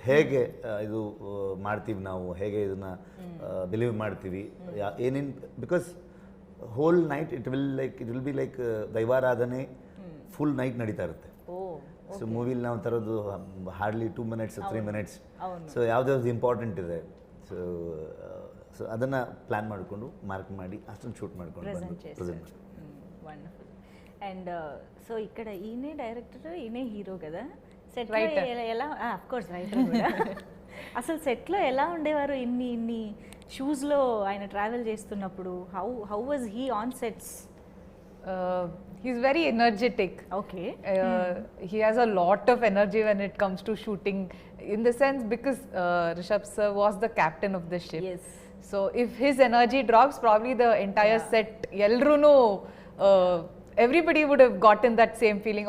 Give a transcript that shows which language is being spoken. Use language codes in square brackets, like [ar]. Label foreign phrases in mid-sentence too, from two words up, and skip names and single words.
[kn] ಹೇಗೆ ಇದು ಮಾಡ್ತೀವಿ ನಾವು, ಹೇಗೆ ಇದನ್ನ ಬಿಲೀವ್ ಮಾಡ್ತೀವಿ, ಏನೇನು, [en] because whole night it will be like [kn] ದೈವಾರಾಧನೆ [en] full night [kn] ನಡೀತಾ ಇರುತ್ತೆ. ಸೊ ಮೂವಿಲಿ ನಾವು ತರೋದು ಹಾರ್ಡ್ಲಿ 2 minutes 3 minutes. ಸೊ ಯಾವ್ದಾವ್ದು ಇಂಪಾರ್ಟೆಂಟ್ ಇದೆ, ಸೊ ಅದನ್ನು ಪ್ಲ್ಯಾನ್ ಮಾಡಿಕೊಂಡು ಮಾರ್ಕ್ ಮಾಡಿ ಅಷ್ಟನ್ನು ಶೂಟ್ ಮಾಡ್ಕೊಂಡು ಪ್ರೆಸೆಂಟ್. [te] వండర్ఫుల్. [en] and so [te] ఇక్కడ ఈయనే డైరెక్టర్, ఈయనే హీరో కదా. సెట్ ఎలా, [en] of course [te] రైటర్ కూడా. అసలు సెట్లో ఎలా ఉండేవారు ఇన్ని షూస్లో ఆయన ట్రావెల్ చేస్తున్నప్పుడు? [en] How was he on sets? He's very energetic. Okay. He has a lot of energy when it comes to shooting, in the sense because Rishabh sir was the captain of the ship. Yes. So if his energy drops, probably the entire set, Yelruno, everybody would have gotten that same feeling.